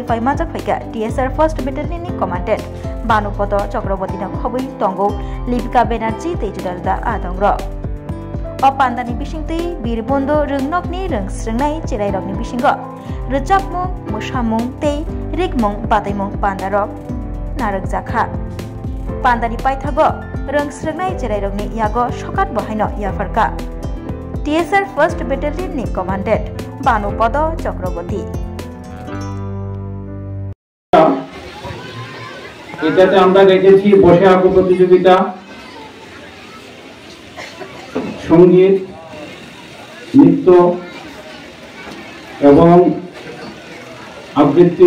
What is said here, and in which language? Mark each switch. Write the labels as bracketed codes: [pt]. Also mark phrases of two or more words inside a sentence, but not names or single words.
[trp] फाइमाजाक फाइका टीएसआर [en] first battalion [trp] नि कमान्डेन्ट बानुपद चक्रवर्ती खबै तंगौ लिपिका बेनार्जी तेजुदारदा आदंग्र अ पान्दानि बिसिंतै बीरबन्धु रोंनकनि रोंस्रोंनाय चिराइरकनि बिसिंगो रोजाबमुं मोसामुं तै रिकमुं बातैमुं पान्दारक नारकजाखा पान्दानि पाइथागो रोंस्रोंनाय चिराइरकनि यागो सकात बहायनो याफारका टीएसआर [en] first battalion [trp] नि कमान्डेन्ट बानुपद चक्रवर्ती [bn] এটাতে আমরা দেখেছি বসে আঁকো প্রতিযোগিতা, সঙ্গীত, নৃত্য এবং আবৃত্তি।